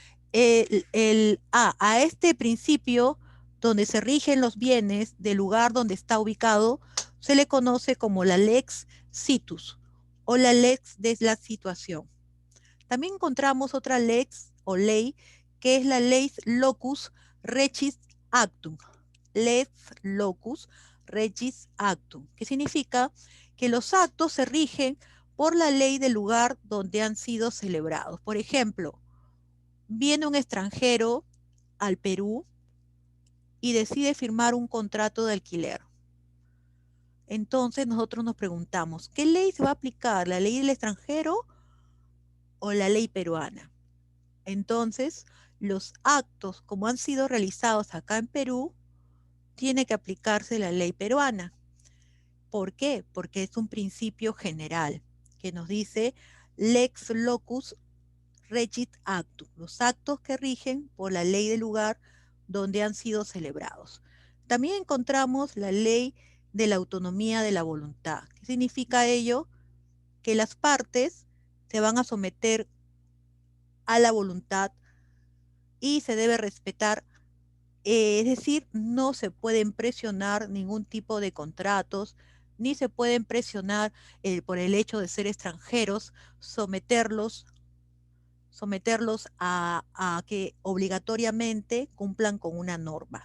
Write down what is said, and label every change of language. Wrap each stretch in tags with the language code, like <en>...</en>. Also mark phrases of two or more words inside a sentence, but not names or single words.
<es>A este principio, donde se rigen los bienes del lugar donde está ubicado, se le conoce como la</es> <la>lex situs</la> <es>o la lex de la situación. También encontramos otra lex o ley que es la</es> <la>lex locus regis actum. Lex locus regis actum,</la> <es>que significa que los actos se rigen por la ley del lugar donde han sido celebrados. Por ejemplo, viene un extranjero al Perú y decide firmar un contrato de alquiler. Entonces nosotros nos preguntamos, ¿qué ley se va a aplicar? ¿La ley del extranjero o la ley peruana? Entonces, los actos como han sido realizados acá en Perú, tiene que aplicarse la ley peruana. ¿Por qué? Porque es un principio general que nos dice</es> <la>lex locus regit actum,</la> <es>los actos que rigen por la ley del lugar donde han sido celebrados. También encontramos la ley de la autonomía de la voluntad. ¿Qué significa ello? Que las partes se van a someter a la voluntad y se debe respetar, es decir, no se pueden presionar ningún tipo de contratos, ni se pueden presionar por el hecho de ser extranjeros, someterlos someterlos a que obligatoriamente cumplan con una norma.</es>